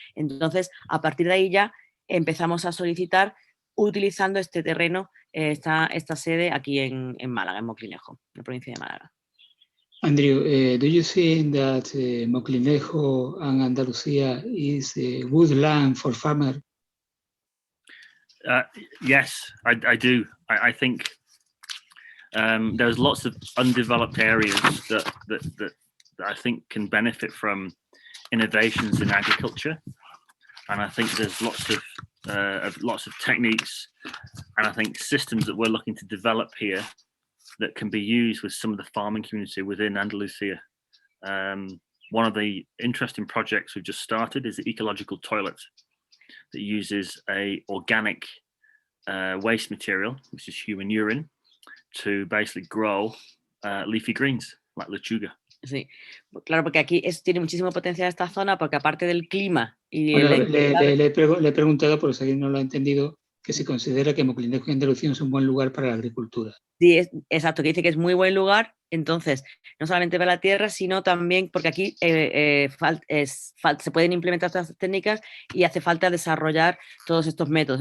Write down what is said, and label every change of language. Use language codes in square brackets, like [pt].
[es] Entonces, a partir de ahí ya empezamos a solicitar utilizando este terreno, esta sede aquí en Málaga, en Moclinejo, en la provincia de Málaga. [en] Andrew, do you think that Moclinejo and Andalucía is a good land for farmers? Yes, I do. I think there's lots of undeveloped areas that I think can benefit from innovations in agriculture, and I think there's lots of techniques, and I think systems that we're looking to develop here that can be used with some of the farming community within Andalusia. One of the interesting projects we've just started is the Ecological Toilet that uses a organic waste material, which is human urine, to basically grow leafy greens like lechuga. [es] Sí, claro, porque aquí tiene muchísimo potencial esta zona, porque aparte del clima y bueno, le he preguntado, por si alguien no lo ha entendido, que se considera que Moclinejo y Andalucía es un buen lugar para la agricultura. Sí, exacto, que dice que es muy buen lugar, entonces, no solamente para la tierra, sino también porque aquí se pueden implementar todas estas técnicas y hace falta desarrollar todos estos métodos.